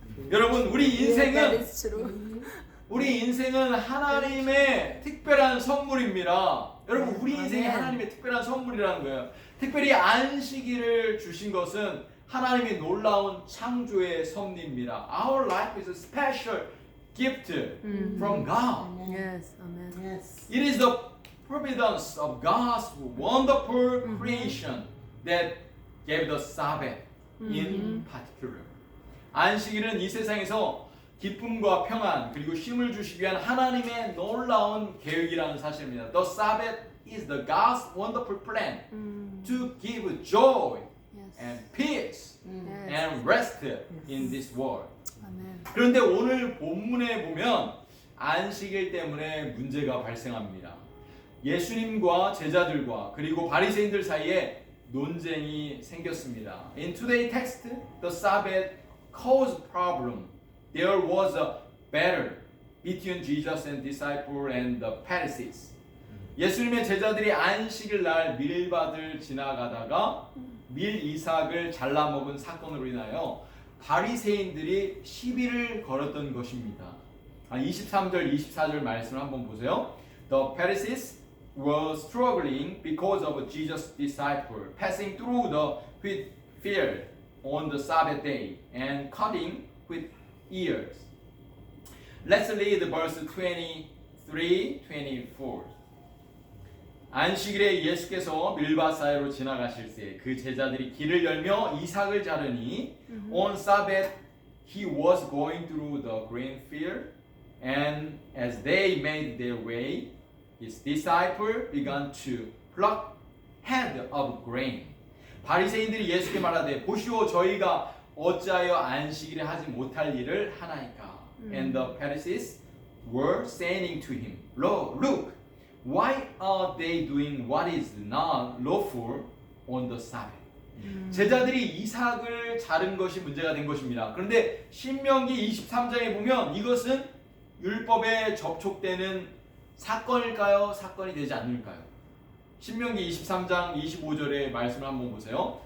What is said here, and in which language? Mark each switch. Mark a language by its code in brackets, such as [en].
[ko] 여러분, [en] That [ko] 인생은 [en] is true. [ko] 우리 인생은 하나님의 특별한 선물입니다. 여러분, 우리 인생이 하나님의 특별한 선물이라는 거예요. 특별히 안식일을 주신 것은 하나님의 놀라운 창조의 섭리입니다. [en] Our life is a special gift from God. Yes, amen. Yes. It is the providence of God's wonderful creation that gave the Sabbath in particular. [ko] 안식일은 이 세상에서 기쁨과 평안 그리고 쉼을 주시기 위한 하나님의 놀라운 계획이라는 사실입니다. [en] The Sabbath is the God's wonderful plan to give joy Yes. and peace Yes. and rest in this world. Amen. [ko] 그런데 오늘 본문에 보면 안식일 때문에 문제가 발생합니다. 예수님과 제자들과 그리고 바리새인들 사이에 논쟁이 생겼습니다. [en] In today's text, the Sabbath caused problem. There was a battle between Jesus and disciple and the Pharisees. [ko] 예수님의 제자들이 안식일 날 밀밭을 지나가다가 밀 이삭을 잘라먹은 사건으로 인하여 바리새인들이 시비를 걸었던 것입니다. 23절, 24절 말씀을 한번 보세요. [en] The Pharisees were struggling because of Jesus' disciple passing through the wheat field on the Sabbath day and cutting wheat ears. Let's read verse 23, 24. [ko] 안식일에 예수께서 밀밭 사이로 지나가실 때 그 제자들이 길을 열며 이삭을 자르니 [en] On Sabbath he was going through the grain field and as they made their way his disciple began to pluck head of grain. [ko] 바리새인들이 예수께 말하되 보시오 저희가 어찌하여 안식일에 하지 못할 일을 하나이까. [en] And the Pharisees were saying to him, Look, why are they doing what is not lawful on the Sabbath? [ko] 제자들이 이삭을 자른 것이 문제가 된 것입니다. 그런데 신명기 23장에 보면 이것은 율법에 접촉되는 사건일까요? 사건이 되지 않을까요? 신명기 23장 25절의 말씀을 한번 보세요.